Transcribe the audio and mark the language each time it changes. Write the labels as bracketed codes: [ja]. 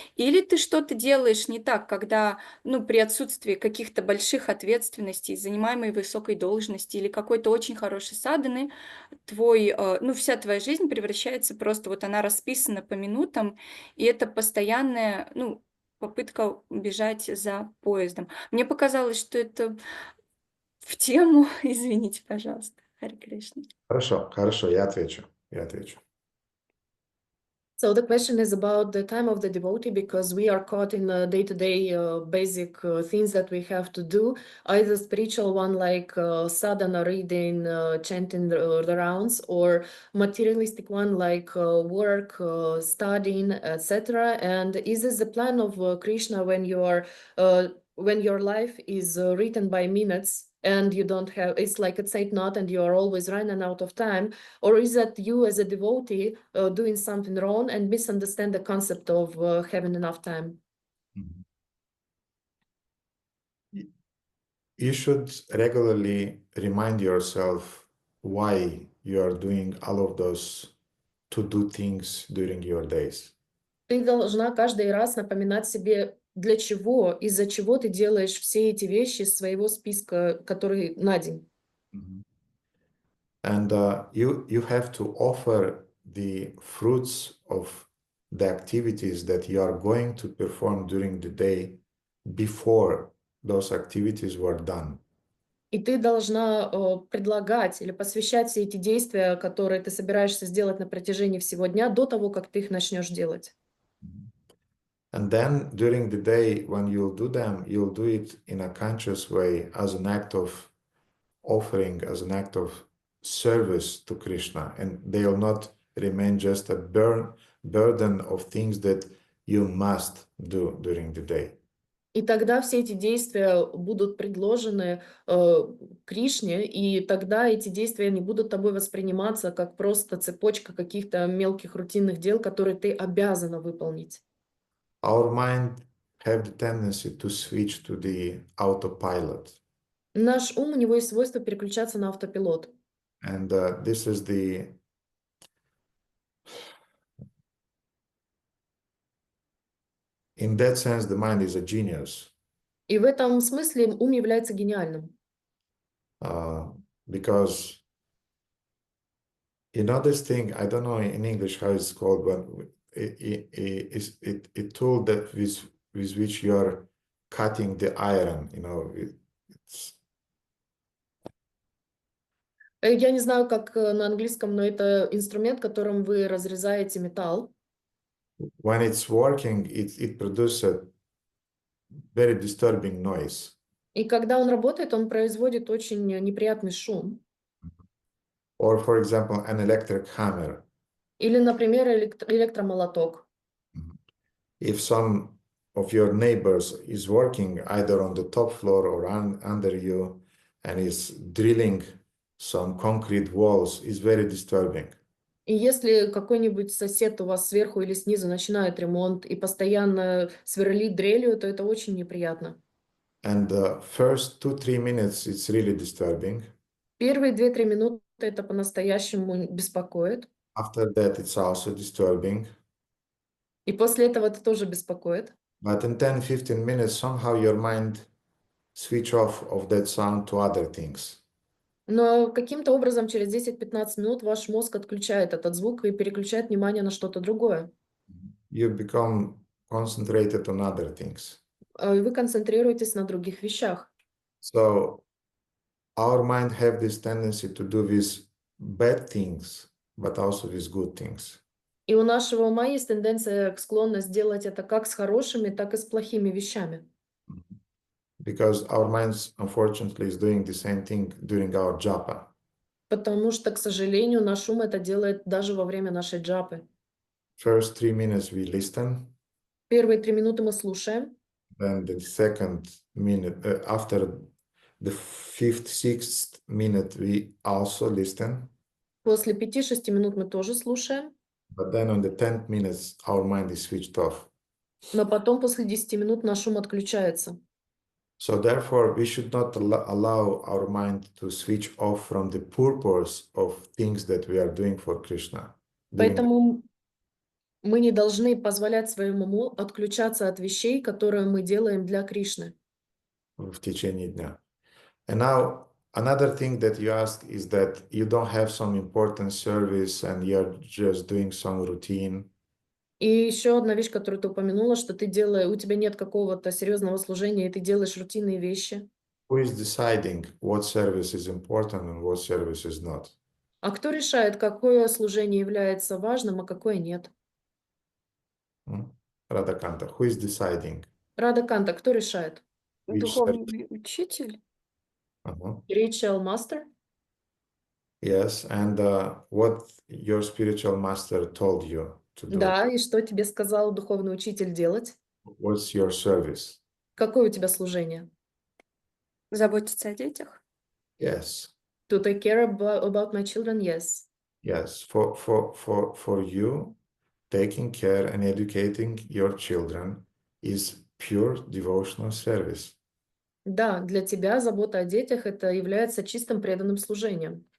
[ru] Или ты что-то делаешь не так, когда, при отсутствии каких-то больших ответственностей, занимаемой высокой должности или какой-то очень хорошей садханы, вся твоя жизнь превращается просто, вот она расписана по минутам, и это постоянная, попытка бежать за поездом. Мне показалось, что это в тему, извините, пожалуйста. Харе Кришна. Хорошо, я отвечу. [en] So the question is about the time of the devotee, because we are caught in the day-to-day basic things that we have to do, either spiritual one like sadhana, reading, chanting the rounds, or materialistic one like work, studying, etc. And is this the plan of Krishna when your life is written by minutes and you don't have, it's like a tight knot and you are always running out of time? Or is that you as a devotee doing something wrong and misunderstand the concept of having enough time? You should regularly remind yourself why you are doing all of those to-do things during your days. [ru] Ты должна каждый раз напоминать себе, для чего, из-за чего ты делаешь все эти вещи из своего списка, который на день. [en] And you have to offer the fruits of the activities that you are going to perform during the day before those activities were done. [ru] И ты должна предлагать или посвящать все эти действия, которые ты собираешься сделать на протяжении всего дня, до того, как ты их начнешь делать. [en] And then during the day, when you'll do them, you'll do it in a conscious way as an act of offering, as an act of service to Krishna. And they'll not remain just a burden of things that you must do during the day. [ru] И тогда все эти действия будут предложены Кришне, и тогда эти действия не будут тобой восприниматься как просто цепочка каких-то мелких рутинных дел, которые ты обязана выполнить. [en] Our mind have the tendency to switch to the autopilot. [ru] Наш ум, у него есть свойство переключаться на автопилот. [en] And this is in that sense, the mind is a genius. [ru] И в этом смысле ум является гениальным. [en] Because you know this thing, I don't know in English how it's called, but it tool that with which you're cutting the iron, you know, it's [ru] Я не знаю, как на английском, но это инструмент, которым вы разрезаете металл. [en] when it's working, it produces a very disturbing noise. [ru] И когда он работает, он производит очень неприятный шум. [en] Or, for example, an electric hammer. [ru] Или, например, электромолоток. [en] If some of your neighbors is working either on the top floor or under you and is drilling some concrete walls, is very disturbing. [ru] И если какой-нибудь сосед у вас сверху или снизу начинает ремонт и постоянно сверлит дрелью, то это очень неприятно. [en] And the first 2-3 minutes, it's really disturbing. [ru] Первые 2-3 минуты это по-настоящему беспокоит. [en] After that, it's also disturbing. [ru] И после этого это тоже беспокоит. [en] But in 10-15 minutes, somehow your mind switch off of that sound to other things. [ru] Но каким-то образом через 10-15 минут ваш мозг отключает этот звук и переключает внимание на что-то другое. [en] You become concentrated on other things. [ru] И вы концентрируетесь на других вещах. [en] So our mind have this tendency to do with bad things, but also with good things. [ru] И у нашего ума есть тенденция, склонность делать это как с хорошими, так и с плохими вещами. [en] Because our minds, unfortunately, is doing the same thing during our japa. [ru] Потому что, к сожалению, наш ум это делает даже во время нашей джапы. [en] First 3 minutes we listen, [ru] Первые 3 минуты мы слушаем, [en] then the second minute, after the 5th, 6th minute, we also listen. [ru] после 5-6 минут мы тоже слушаем, [en] But then on the 10th minutes, our mind is switched off. [ru] но потом после 10 минут наш ум отключается. [en] So therefore, we should not allow our mind to switch off from the purpose of things that we are doing for Krishna. [ru] Поэтому мы не должны позволять своему уму отключаться от вещей, которые мы делаем для Кришны. В течение дня. [en] And now, another thing that you asked is that you don't have some important service and you're just doing some routine. [ru] И еще одна вещь, которую ты упомянула, что у тебя нет какого-то серьезного служения, и ты делаешь рутинные вещи. [en] Who is deciding what service is important and what service is not? [ru] А кто решает, какое служение является важным, а какое нет? [en] Радаканта, who is deciding? [ru] Рада Канта, кто решает? [en] Which [ru] Духовный учитель. [en] Spiritual Master? Yes, and what your spiritual master told you to do. [ru] Да, и что тебе сказал духовный учитель делать? [en] What's your service? [ru] Какое у тебя служение? Заботиться о детях. [en] Yes, To take care about my children? Yes. yes. For you, taking care and educating your children is pure devotional service. [ru] Да, для тебя забота о детях это является чистым преданным служением,